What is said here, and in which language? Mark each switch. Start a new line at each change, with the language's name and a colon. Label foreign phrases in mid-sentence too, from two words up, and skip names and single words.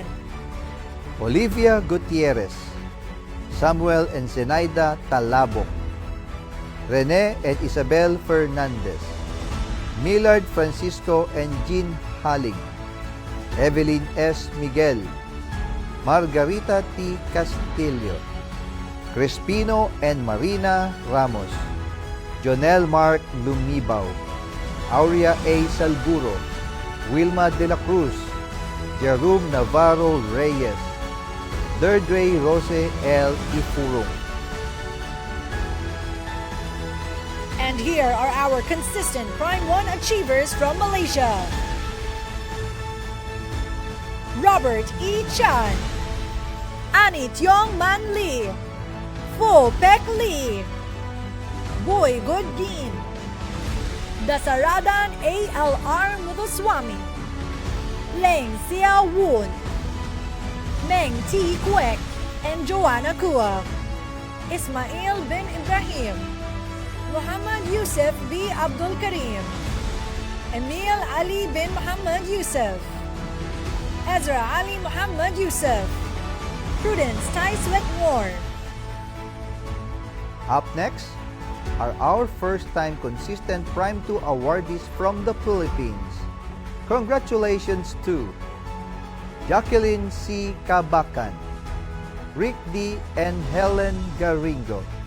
English: Olivia Gutierrez, Samuel and Zenaida Talabok, Rene and Isabel Fernandez, Millard Francisco and Jean Halig, Evelyn S. Miguel, Margarita T. Castillo, Crispino and Marina Ramos, Jonel Mark Lumibaw, Aurea A. Salguro, Wilma de la Cruz, Jerome Navarro Reyes, Deirdre Rose L. Ifurong. And here are our consistent Prime 1 achievers from Malaysia. Robert E. Chan, Annie Tiong Man Lee, Fo Pek Lee, Boy Godin, Dasaradan A.L.R. Muthuswamy, Leng Sia Woon, Meng 𝐇𝐄𝐋𝐋 and Joanna Kua, Ismail bin Ibrahim, Muhammad Yusuf B. Abdul Karim, Emil Ali bin Muhammad Yusuf, Ezra Ali Muhammad Yusuf, Prudence Tai Sweatmore. Up next are our first-time consistent Prime 2 awardees from the Philippines. Congratulations to Jacqueline C. Cabacan, Rick D. and Helen Garingo.